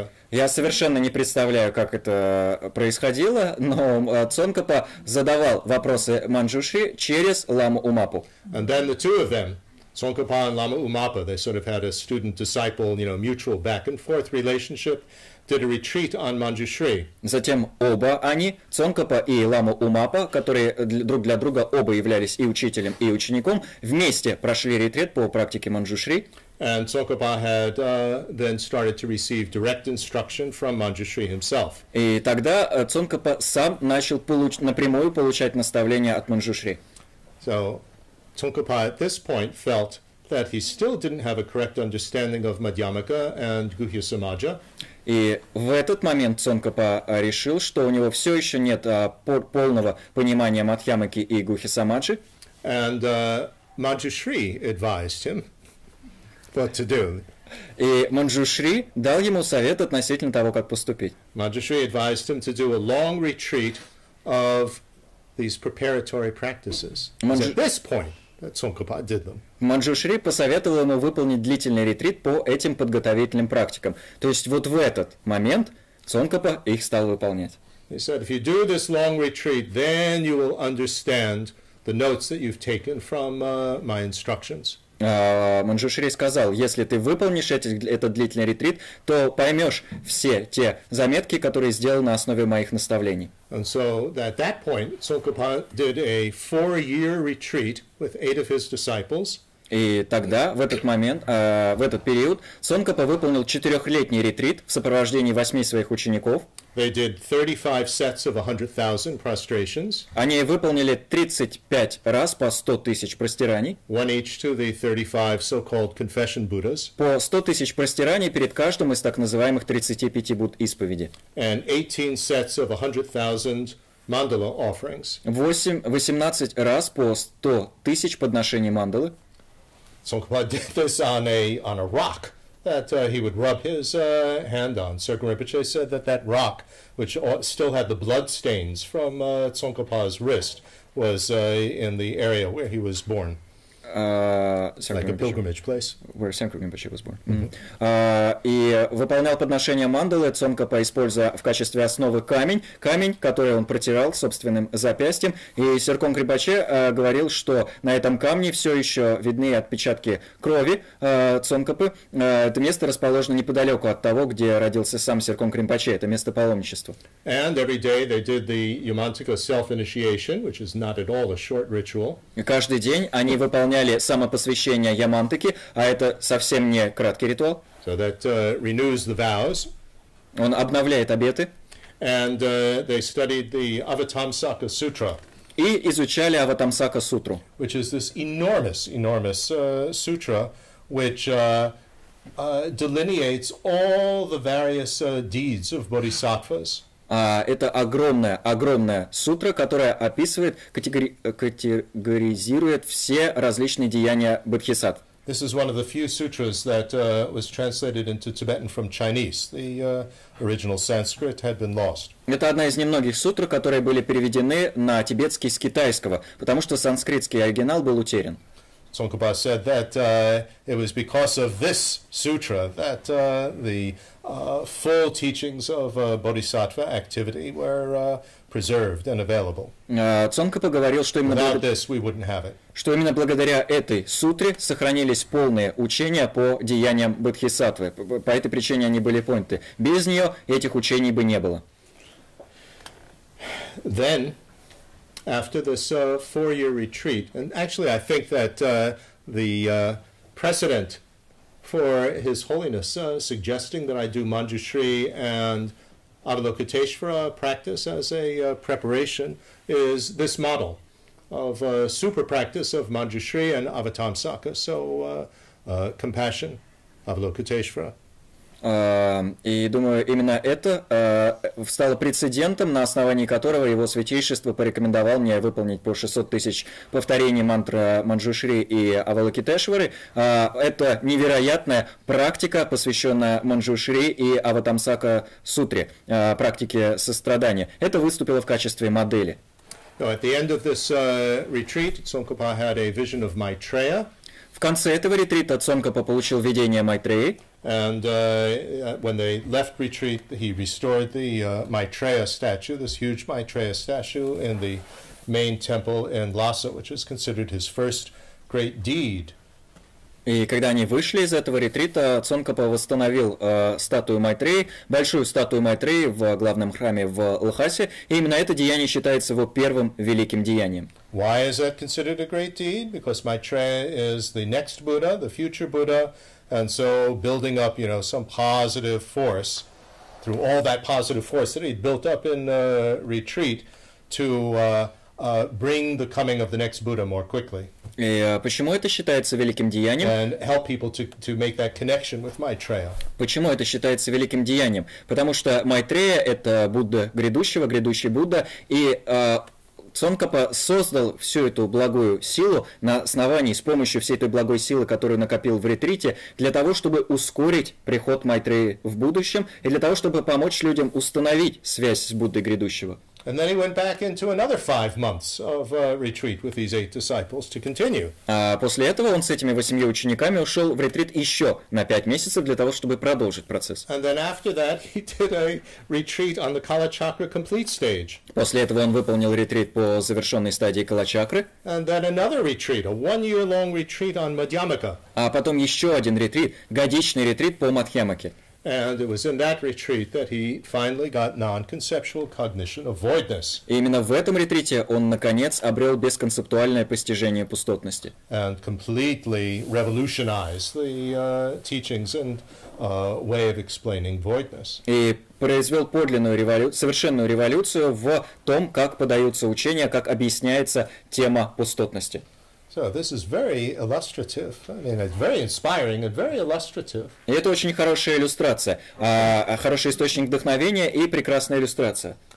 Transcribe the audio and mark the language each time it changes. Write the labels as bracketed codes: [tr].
[ru] Я совершенно не представляю, как это происходило, но Цонкапа задавал вопросы Манджушри через ламу Умапу. [en] And then the two of them, Tsongkhapa and Lama Umapa, they sort of had a student-disciple, mutual back-and-forth relationship, did a retreat on Manjushri. [ru] Затем оба они, Цонкапа и лама Умапа, которые друг для друга оба являлись и учителем, и учеником, вместе прошли ретрит по практике Манджушри. [en] And Tsongkhapa had then started to receive direct instruction from Manjushri himself. [ru] И тогда Цонкапа сам начал напрямую получать наставления от Манджушри. [en] So Tsongkhapa at this point felt that he still didn't have a correct understanding of Madhyamaka and Guhya Samaja. [ru] И в этот момент Цонкапа решил, что у него все еще нет полного понимания Мадхьямаки и Гухи Самаджи. [en] And Manjushri advised him what to do. [ru] И Манджушри дал ему совет относительно того, как поступить. [en] Manjushri advised him to do a long retreat of these preparatory practices. At this point, Tsongkhapa did them. [ru] Манджушри посоветовал ему выполнить длительный ретрит по этим подготовительным практикам. То есть вот в этот момент Цонкапа их стал выполнять. [en] He said, if you do this long retreat, then you will understand the notes that you've taken from my instructions. [ru] Манджушри сказал, если ты выполнишь этот длительный ретрит, то поймешь все те заметки, которые сделал на основе моих наставлений. [en] And so at that point, Tsongkhapa did a 4-year retreat with 8 of his disciples. [ru] И тогда, в этот момент, в этот период, Цонкапа выполнил 4-летний ретрит в сопровождении 8 своих учеников. [en] They did 35 sets of 100,000 prostrations. [ru] Они выполнили 35 раз по 100 тысяч простираний. [en] One each to the 35 so-called confession Buddhas. [ru] По 100 тысяч простираний перед каждым из так называемых 35 Будд исповеди. [en] And 18 sets of 100,000 mandala offerings. [ru] 18 раз по 100 тысяч подношений мандалы. [en] Tsongkhapa did this on a rock that he would rub his hand on. Serkon Rinpoche said that rock, which still had the blood stains from Tsongkhapa's wrist, was in the area where he was born. Like a pilgrimage place. Where Serkon Rinpoche was born. [ru] И выполнял подношение мандалы Цонкапа, используя в качестве основы камень, который он протирал собственным запястьем. И Серкон Rinpoche говорил, что на этом камне все еще видны отпечатки крови Цонкапы. Это место расположено неподалеку от того, где родился сам Серкон Rinpoche. Это место паломничества. [en] And every day they did the Yamantaka self-initiation, which is not at all a short ritual. [ru] И каждый день они выполняли самопосвящение Ямантаки, а это совсем не краткий ритуал. [en] So that renews the vows. [ru] Он обновляет обеты. [en] And they studied the Avatamsaka Sutra. [ru] И изучали Аватамсака сутру. [en] Which is this enormous sutra, which delineates all the various deeds of bodhisattvas. [ru] Это огромная сутра, которая описывает, категоризирует все различные деяния бодхисаттв. [en] This is one of the few sutras that was translated into Tibetan from Chinese. The original Sanskrit had been lost. [ru] Это одна из немногих сутр, которые были переведены на тибетский с китайского, потому что санскритский оригинал был утерян. [en] Tsongkhapa said that it was because of this sutra that the full teachings of bodhisattva activity were preserved and available. [ru] Цонкапа говорил, что именно благодаря этой сутре сохранились полные учения по деяниям бодхисаттвы. По этой причине они были поняты. Без нее этих учений бы не было. [en] Then, after this 4-year retreat, and actually I think that the precedent for His Holiness suggesting that I do Manjushri and Avalokiteshvara practice as a preparation is this model of super practice of Manjushri and Avatamsaka, so compassion, Avalokiteshvara. [ru] И думаю, именно это стало прецедентом, на основании которого его святейшество порекомендовал мне выполнить по 600 тысяч повторений мантра Манджушри и Авалокитешвары. Это невероятная практика, посвященная Манджушри и Аватамсака сутре, практике сострадания. Это выступило в качестве модели. [en] At the end of this retreat, Tsongkhapa had a vision of Maitreya. [ru] В конце этого ретрита Цонкапа получил видение Майтреи. [en] And when they left retreat, he restored the Maitreya statue, this huge Maitreya statue in the main temple in Lhasa, which is considered his first great deed. [ru] И когда они вышли из этого ретрита, Цонкапа восстановил статую Майтреи, большую статую Майтреи в главном храме в Лхасе, и именно это деяние считается его первым великим деянием. [en] Why is that considered a great deed? Because Maitreya is the next Buddha, the future Buddha, and so building up, some positive force through all that positive force that he'd built up in retreat to bring the coming of the next Buddha more quickly. [ru] И почему это считается великим деянием? [en] And help people to make that connection with Maitreya. [ru] Почему это считается великим деянием? Потому что Майтрея — это Будда грядущего, грядущий Будда, и Цонкапа создал всю эту благую силу на основании, с помощью всей этой благой силы, которую накопил в ретрите, для того, чтобы ускорить приход Майтреи в будущем, и для того, чтобы помочь людям установить связь с Буддой грядущего. [en] And then he went back into another 5 months of retreat with these 8 disciples to continue. [ru] А после этого он с этими 8 учениками ушел в ретрит еще на 5 месяцев для того, чтобы продолжить процесс. [en] And then after that he did a retreat on the Kalachakra complete stage. [ru] После этого он выполнил ретрит по завершенной стадии Калачакры. [en] And then another retreat, a 1-year-long retreat on Madhyamaka. [ru] А потом еще один ретрит, годичный ретрит по Мадхьямаке. [en] And it was in that retreat that he finally got non-conceptual cognition of voidness. [ru] И именно в этом ретрите он, наконец, обрел бесконцептуальное постижение пустотности. [en] And completely revolutionized the teachings and way of explaining voidness. [ru] И произвел подлинную совершенную революцию в том, как подаются учения, как объясняется тема пустотности. [en] So this is very illustrative. I mean, it's very inspiring and very illustrative. [ru] И это очень хорошая иллюстрация, хороший источник вдохновения и прекрасная иллюстрация.